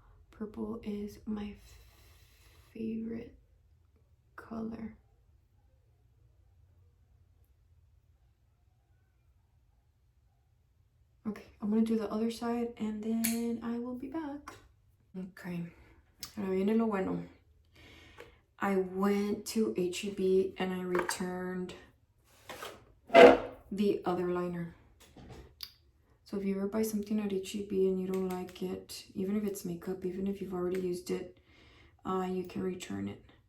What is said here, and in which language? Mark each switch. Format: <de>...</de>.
<en>Purple is my favorite color. Okay, I'm gonna do the other side and then I will be back.</en> <es>Okay, ahora viene lo bueno.</es> <en>I went to H-E-B and I returned the other liner. So if you ever buy something at H-E-B and you don't like it, even if it's makeup, even if you've already used it, you can return it.</en>